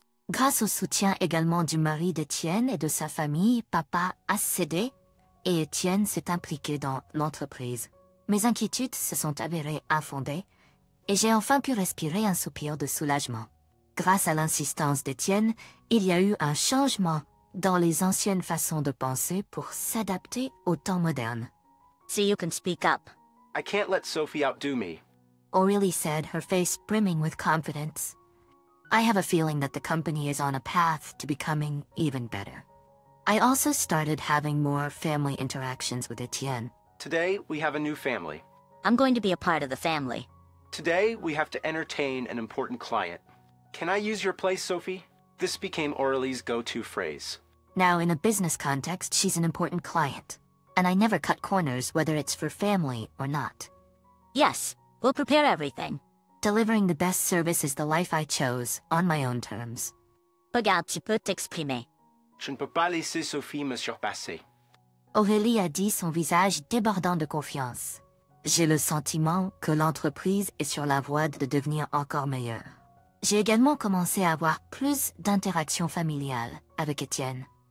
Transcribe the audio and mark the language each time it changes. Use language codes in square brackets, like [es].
[fr] Grâce au soutien également du mari d'Étienne et de sa famille, papa a cédé et Étienne s'est impliqué dans l'entreprise. Mes inquiétudes se sont avérées infondées et j'ai enfin pu respirer un soupir de soulagement. Grâce à l'insistance d'Étienne, il y a eu un changement dans les anciennes façons de penser pour s'adapter au temps moderne. [en] So you can speak up. I can't let Sophie outdo me. Aurélie said, her face brimming with confidence. I have a feeling that the company is on a path to becoming even better. I also started having more family interactions with Étienne. Today, we have a new family. I'm going to be a part of the family. Today, we have to entertain an important client. Can I use your place, Sophie? This became Aurélie's go-to phrase. Now, in a business context, she's an important client. And I never cut corners, whether it's for family or not. Yes, we'll prepare everything. Delivering the best service is the life I chose, on my own terms. [fr] Regarde, tu peux t'exprimer. Je ne peux pas laisser Sophie me surpasser. Aurélie a dit, son visage débordant de confiance. J'ai le sentiment que l'entreprise est sur la voie de devenir encore meilleure. J'ai également commencé à avoir plus d'interactions familiales avec Étienne.